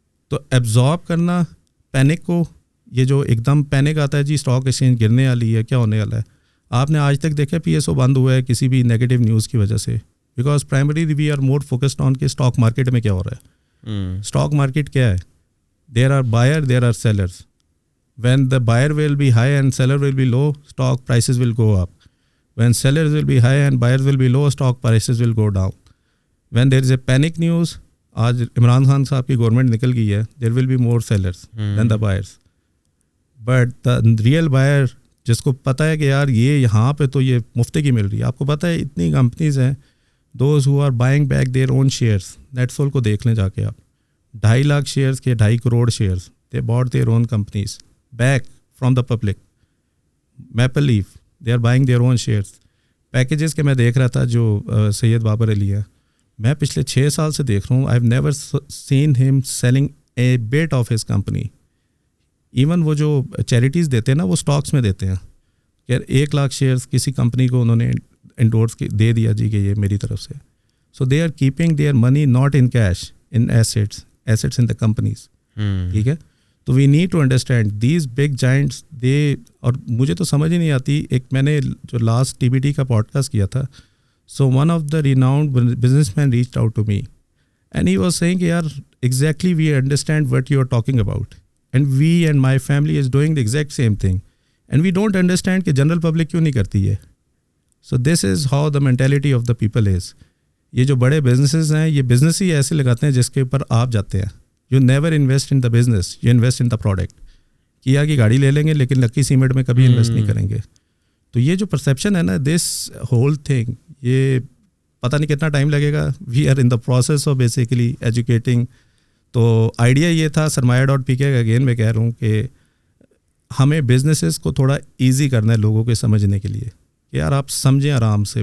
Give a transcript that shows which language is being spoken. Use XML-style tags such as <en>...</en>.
<ur>تو ایبزارب کرنا پینک کو, یہ جو ایک دم پینک آتا ہے جی اسٹاک ایکسچینج گرنے والی ہے, کیا ہونے والا ہے. آپ نے آج تک دیکھا پی ایس او بند ہوا ہے کسی بھی نیگیٹو نیوز کی وجہ سے,</ur> <en>because primary we are more focused on</en> <ur>کہ اسٹاک مارکیٹ میں کیا ہو رہا ہے. اسٹاک مارکیٹ کیا ہے,</ur> <en>There are buyer, there are sellers. when the buyer will be high and seller will be low, stock prices will go up. When sellers will be high and buyers will be low, stock prices will go down. When there is a panic news,</en> <ur>آج عمران خان صاحب کی government نکل گئی ہے,</ur> <en>there will be more sellers than the buyers. But the real buyer</en> <ur>جس کو پتہ ہے کہ یار یہ یہاں پہ تو یہ مفتے کی مل رہی ہے. آپ کو پتہ ہے اتنی کمپنیز ہیں,</ur> <en>those who are buying back their own shares,</en> <ur>Netflix کو دیکھ لیں جا کے آپ, 2.5 لاکھ شیئرس کے 2.5 crore shares,</ur> <en>they bought their own companies back from the public. Maple Leaf, they are buying their own shares.</en> <ur>Packages کے میں دیکھ رہا تھا جو سید بابر علی ہے, میں پچھلے 6 سال سے دیکھ رہا ہوں,</ur> <en>I've never seen him selling a bit of his company.</en> <ur>Even وہ جو چیریٹیز دیتے ہیں نا وہ اسٹاکس میں دیتے ہیں کہ 1 لاکھ شیئرس کسی کمپنی کو انہوں نے انڈورس دے دیا جی کہ یہ میری طرف سے.</ur> <en>So they are keeping their money not in cash, in assets in the companies.</en> <ur>ٹھیک ہے, تو</ur> <en>We need to understand these big giants they.</en> <ur>اور مجھے تو سمجھ ہی نہیں آتی, ایک میں نے جو لاسٹ ٹی بی ٹی کا پوڈ کاسٹ کیا تھا,</ur> <en>so one of the renowned business man reach out to me and he was saying کہ یار exactly we understand what you are talking about and we and my family is doing the exact same thing and we don't understand</en> <ur>کہ general public کیوں نہیں کرتی ہے.</ur> <en>So this is how the mentality of the people is.</en> <ur>یہ جو بڑے businesses ہیں یہ بزنس ہی ایسے لگاتے ہیں جس کے اوپر آپ جاتے ہیں.</ur> <en>You never invest in the business, you invest in the product.</en> <ur>کیا کی گاڑی لے لیں گے لیکن لکی سیمنٹ میں کبھی انویسٹ نہیں کریں گے. تو یہ جو پرسیپشن ہے نا,</ur> <en>this whole thing,</en> <ur>یہ پتہ نہیں کتنا ٹائم لگے گا.</ur> <en>We are in the process of basically educating.</en> <ur>تو آئیڈیا یہ تھا Sarmaya.pk کا, اگین میں کہہ رہا ہوں کہ ہمیں بزنسز کو تھوڑا ایزی کرنا ہے لوگوں کے سمجھنے کے لیے کہ یار آپ سمجھیں آرام سے.</ur>